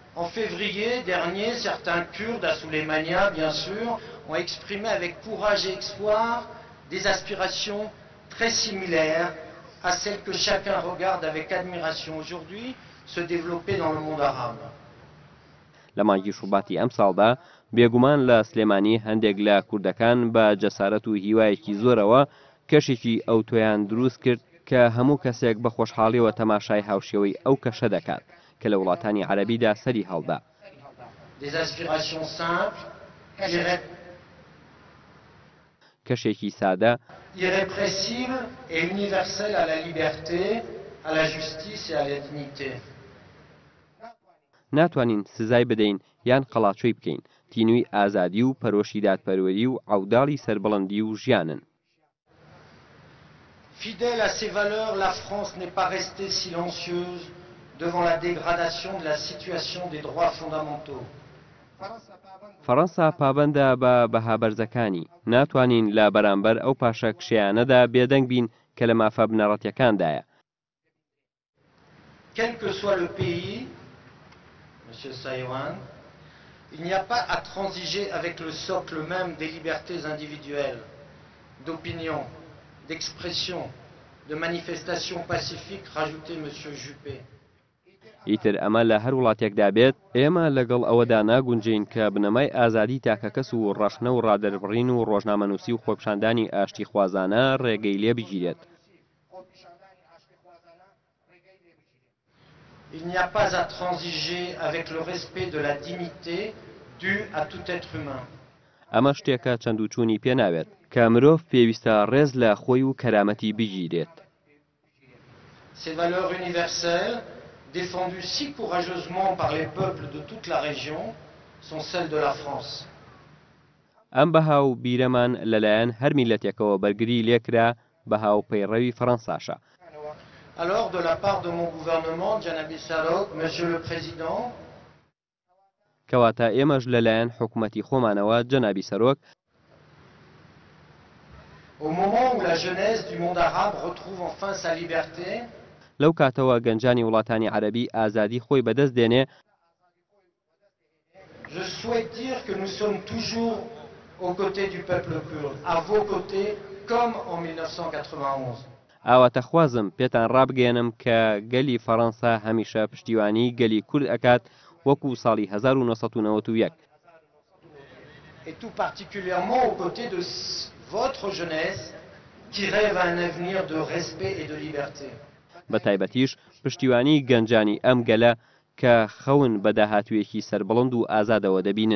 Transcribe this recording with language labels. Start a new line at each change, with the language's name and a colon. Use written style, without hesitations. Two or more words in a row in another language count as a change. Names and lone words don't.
French: En février dernier, certains Kurdes, à Souleymania bien sûr, ont exprimé avec courage et espoir des aspirations très similaires à celles que chacun regarde avec admiration aujourd'hui se développer dans le monde arabe.
Central Kurdish: لە مانگی شوباتی ئەم ساڵدا بێگومان لە سلێمانی هەندێک لە کوردەکان بە جەسارەت و هیوایەکی زۆرەوە کەشێکی ئەوتۆیان دروست کرد کە هەموو کەسێک بە خۆشحاڵیەوە تەماشای هاوشێوەی ئەو کەشە دەکات کە لە وڵاتانی عەرەبیدا سەری هەڵدا. کەشێکی سادە
French: irrépressible et universel à la liberté, à la justice et à la dignité.
Central Kurdish: ناتوانین سزای بدەین یان قەڵاچۆی بکەین. تینووی ئازادی و پەرۆشی دادپەروەری و عەوداڵی سەربڵندی و ژیانن.
French: Fidèle à ses valeurs, la France n'est pas restée silencieuse devant la dégradation de la situation des droits fondamentaux.
Central Kurdish: فەڕەنسا پابەندە بە بەهابەرزەکانی. ناتوانین لە بەرامبەر ئەو پاشە کشەیانەدا بێدەنگ بین کە لە مافە بنەڕەتیەکاندایە.
French: Quel que soit le pays, Monsieur Saïwan, il n'y a pas à transiger avec le socle même des libertés individuelles, d'opinion, d'expression, de manifestation pacifique, rajoutait Monsieur Juppé.
Central Kurdish: ئیتر ئەمە لە هەر وڵاتێکدا بێت ئێمە لەگەڵ ئەوەدا ناگونجین کە بنەمای ئازادی تاکەکەس و ڕەشنە و ڕادەربڕین و ڕۆژنامەنووسی و خۆپیشاندانی ئاشتی خوازانە ڕێگەی لێ بگیرێت.
French: Il n'y a pas à transiger avec le respect de la dignité due à tout être humain.
Central Kurdish: ئەمە شتێکە چەند و چوونی پێ ناوێت کە مرۆڤ پێویستە ڕێز لە خۆی و کەرامەتی بگیرێت.
French: Ces valeurs universelles, défendues si courageusement par les peuples de toute la région, sont celles de la France.
Central Kurdish: ئەم بەها و بیرەمان لەلایەن هەر میلەتێکەوە بەرگری لێکرا بەها و پەیڕەوی فەڕەنساشە.
French: Alors, de la part de mon gouvernement,
Central Kurdish: جەنابی سەرۆک,
French: Monsieur le Président,
Central Kurdish: کەواتە ئێمەش لەلایەن حکوومەتی خۆمانەوە جەنابی سەرۆک
French: au moment où la jeunesse du monde arabe retrouve enfin sa liberté,
Central Kurdish: لەو کاتەوە گەنجانی وڵاتانی عەرەبی ئازادی خۆی بەدەست دێنێ،
French: je souhaite dire que nous sommes toujours aux côtés du peuple kurde, à vos côtés, comme en 1991.
Central Kurdish: ئاواتەخوازم پێتان ڕابگەێنم کە گەلی فەڕەنسا هەمیشە پشتیوانی گەلی کورد ئەکات وەکو ساڵی 1991.
French: Et tout particulièrement aux côtés de votre jeunesse qui rêve à un avenir de respect et de liberté.
Central Kurdish: بە تایبەتیش پشتیوانی گەنجانی ئەم گەلە کە خەون بە داهاتوویەکی سەربڵند و ئازادەوە دەبینن.